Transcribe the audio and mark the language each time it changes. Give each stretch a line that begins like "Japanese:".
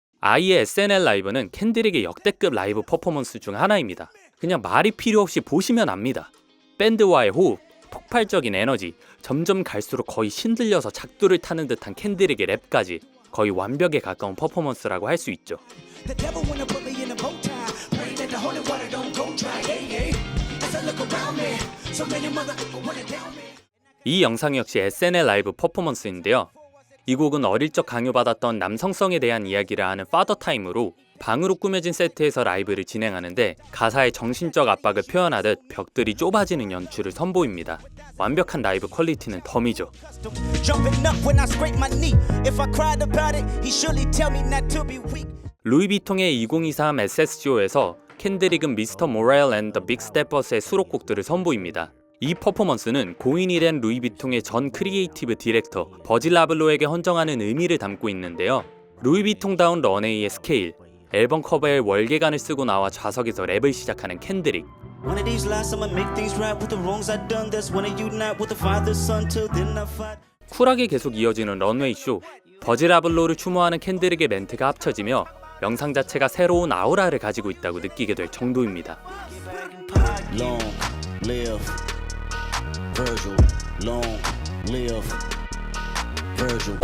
Korean: 아이의 SNL 라이브는 캔드릭의 역대급 라이브 퍼포먼스 중 하나입니다. 그냥 말이 필요 없이 보시면 압니다. 밴드와의 호흡, 폭발적인 에너지, 점점 갈수록 거의 신들려서 작두를 타는 듯한 켄드릭의 랩까지 거의 완벽에 가까운 퍼포먼스라고 할 수 있죠.
English: The devil wanna put me in a bow tie. Pray that the holy water don't go dry. Yeah, yeah. As I look around me, so many motherfuckers wanna down me.
Korean: 이 영상 역시 SNL 라이브 퍼포먼스인데요. 이 곡은 어릴 적 강요받았던 남성성에 대한 이야기를 하는 파더 타임으로 방으로 꾸며진 세트에서 라이브를 진행하는데 가사의 정신적 압박을 표현하듯 벽들이 좁아지는 연출을 선보입니다. 완벽한 라이브 퀄리티는 덤이죠.
English: Jumping up when I scrape my knee. If I cried about it, he surely tell me not to be weak.
Korean: 루이비통의 2023 SSGO에서 켄드릭은 미스터 모렐 앤 더 빅 스텝버스의 수록곡들을 선보입니다. 이 퍼포먼스는 고인이 된 루이비통의 전 크리에이티브 디렉터 버질 라블로에게 헌정하는 의미를 담고 있는데요. 루이비통다운 런웨이의 스케일, 앨범 커버에 월계관을 쓰고 나와 좌석에서 랩을 시작하는 켄드릭.
English: One of these lies, I'ma make things right with the wrongs I done. That's when you not with the father, son, till then I fight.
Korean: 쿨하게 계속 이어지는 런웨이 쇼, 버질 라블로를 추모하는 켄드릭의 멘트가 합쳐지며 영상 자체가 새로운 아우라를 가지고 있다고 느끼게 될 정도입니다.
English: Long live Virgil. Long live Virgil.